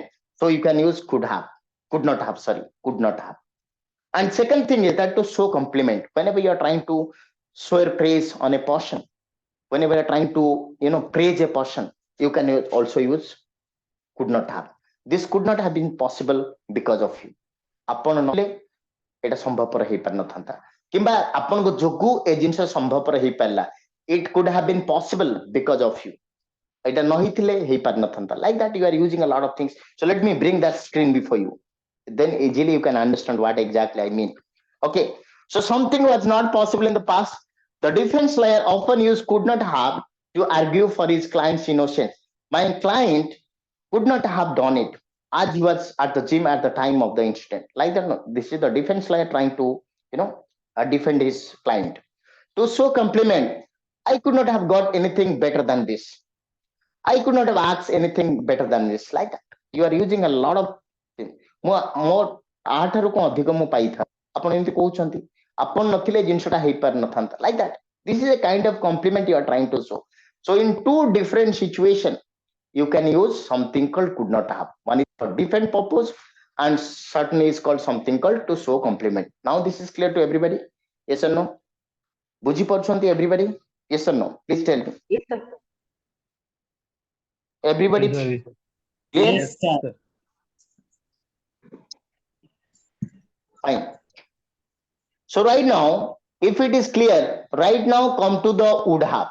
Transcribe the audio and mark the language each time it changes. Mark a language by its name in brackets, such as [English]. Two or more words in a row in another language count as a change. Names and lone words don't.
[English] So you can use could have, could not have, sorry, could not have. And second thing is that to show compliment. Whenever you are trying to show praise on a person, whenever you are trying to, praise a person, you can also use could not have. This could not have been possible because of you. [Odia] ଆପଣ ନହେଲେ ଏଇଟା ସମ୍ଭବପର ହେଇପାରିନଥାନ୍ତା, କିମ୍ବା ଆପଣଙ୍କ ଯୋଗୁଁ ଏ ଜିନିଷ ସମ୍ଭବପର ହେଇପାରିଲା. [English] It could have been possible because of you. [Odia] ଏଇଟା ନ ହେଇଥିଲେ ହେଇପାରିନଥାନ୍ତା. [English] Like that you are using a lot of things. So let me bring that screen before you. Then easily you can understand what exactly I mean. Okay, so something was not possible in the past. The defense lawyer often used could not have to argue for his client's innocence. My client could not have done it as he was at the gym at the time of the incident. Like that, no, this is the defense lawyer trying to, defend his client. To show compliment, I could not have got anything better than this. I could not have asked anything better than this. Like that, you are using a lot of things. [Odia] ମୋ ଆଠାରୁ କଣ ଅଧିକ ମୁଁ ପାଇଥାଏ, ଆପଣ ଏମିତି କହୁଛନ୍ତି, ଆପଣ ନଥିଲେ ଜିନିଷଟା ହେଇପାରିନଥାନ୍ତା. [English] Like that, this is a kind of compliment you are trying to show. So in two different situations you can use something called could not have. One is for different purpose, and certainly is called something called to show compliment. Now this is clear to everybody? Yes or no? [Odia] ବୁଝି ପାରୁଛନ୍ତି [English] everybody? Yes or no? Please tell me. Yes, sir. Everybody Yes, sir. clear? Yes, sir. Fine. So right now, if it is clear, right now come to the would have.